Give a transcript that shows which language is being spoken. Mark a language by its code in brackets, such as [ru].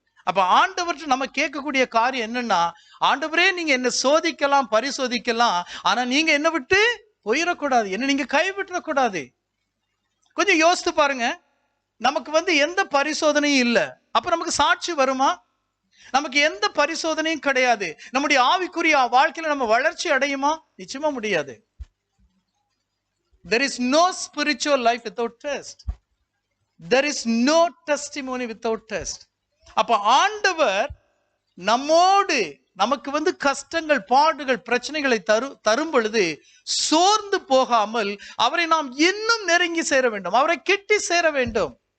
[ta] அப்ப ஆண்டவர்கிட்ட நம்ம கேட்கக்கூடிய காரியம் என்னன்னா, ஆண்டவரே நீங்க என்ன சோதிக்கலாம், பரிசோதிக்கலாம், ஆனா நீங்க என்ன விட்டு போயிடக்கூடாது, என்ன நீங்க கைவிட்டுறக்கூடாது. கொஞ்சம் யோசித்து பாருங்க. நமக்கு எந்த பரிசோதனையும் இல்ல, அப்ப நமக்கு சாட்சி வருமா? நமக்கு எந்த பரிசோதனையும் கிடையாது, நம்முடைய ஆவிக்குரிய வாழ்க்கையில நம்ம வளர்ச்சி அடையுமா? நிச்சயமா முடியாது. [en] There is no spiritual life without test. There is no testimony without test. [ta] அப்ப ஆண்டவர் நம்மோடு நமக்கு கஷ்டங்கள், பாடுகள், பிரச்சனைகளை தரும் பொழுது சோர்ந்து போகாமல் அவரை நாம் இன்னும் நெருங்கி சேர வேண்டும், அவரை கிட்டி சேர வேண்டும்.